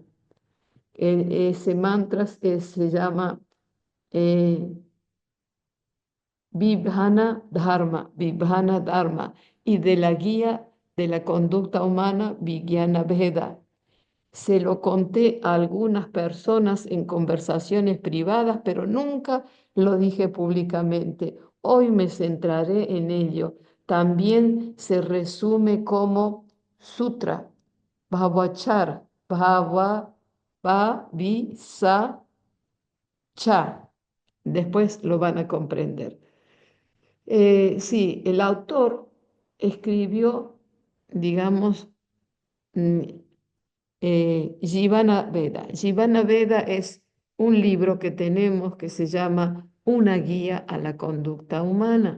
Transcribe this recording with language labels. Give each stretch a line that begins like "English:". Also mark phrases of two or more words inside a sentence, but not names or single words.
Spanish: Ese mantra se llama eh, Vibhana Dharma, y de la guía de la conducta humana, Vijnana Veda. Se lo conté a algunas personas en conversaciones privadas, pero nunca lo dije públicamente. Hoy me centraré en ello. También se resume como sutra,
Sanskrit: bhavachar, bhava, va, vi, sa, cha.
Spanish: Después lo van a comprender. Sí, el autor escribió, digamos, mm, Jivana Veda. Jivana Veda es un libro que tenemos que se llama Una guía a la conducta humana.